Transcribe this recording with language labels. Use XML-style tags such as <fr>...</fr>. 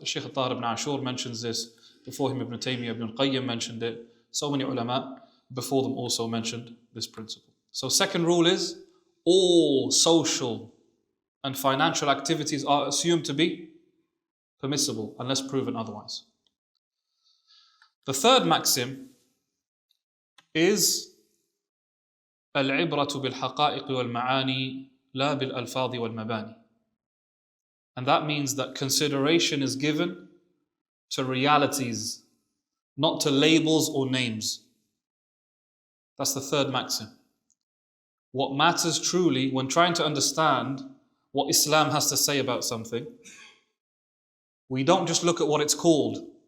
<en>Shaykh Zahed ibn Ashur mentions this, before him Ibn Taymiyyah, Ibn Qayyim mentioned it, so many ulama before them also mentioned this principle. So second rule is, all social and financial activities are assumed to be permissible unless proven otherwise. The third maxim is</en> <ar>العبرة بالحقائق والمعاني لا بالألفاظ والمباني.</ar> <en>And that means that consideration is given to realities, not to labels or names. That's the third maxim. What matters truly when trying to understand what Islam has to say about something, we don't just look at what it's called.</en>